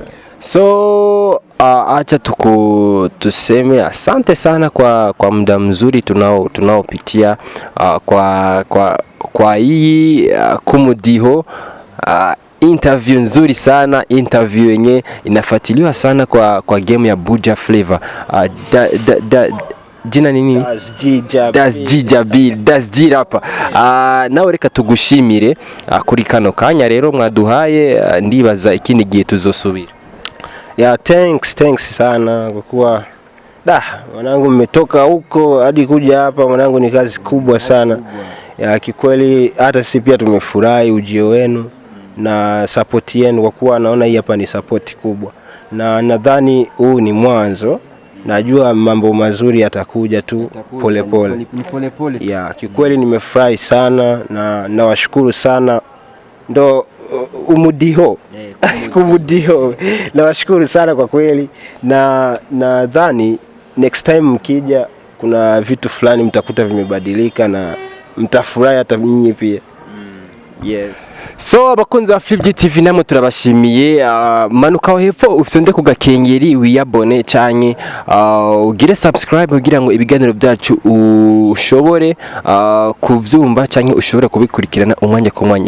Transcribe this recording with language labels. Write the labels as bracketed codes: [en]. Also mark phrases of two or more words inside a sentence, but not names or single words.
[sw] So acha tuseme asante sana kwa muda mzuri tunaopitia kwa kwa hii kumudiho interview nzuri sana, interview yenye inafuatiliwa sana kwa game ya Buja Flavor. Jina nini? Das Jirapa. [rn] Nawe reka tugushimire kuri kano kanya rero mwaduhaye, ndibaza ikindi gihe tuzosubira. [sw] Thanks sana kwa kuwa mwanangu mmetoka huko hadi kuja hapa mwanangu, ni kazi kubwa sana. Kikweli hata sisi pia tumefurahi ujio wenu na support yenu, kwa kuwa naona hii hapa ni support kubwa, na nadhani huu ni mwanzo. Najua mambo mazuri yatakuja tu pole pole. Kikweli nimefurahi sana na nawashukuru sana. Ndo umudiho kumudiho, nawashukuru sana kwa kweli, na nadhani [en] next time [sw] mkija kuna vitu fulani mtakuta vimebadilika na mtafurahi hata nyinyi pia. Yes. [rn] So abakunzi ba Flip TV namwe turabashimiye, manuka hepfo ufite ku gakengeri wiyabone canke ugire subscribe kugira ngo ibiganiro byacu ushobore kuvyumva canke ushobore kubikurikirana umwanya ku mwanya.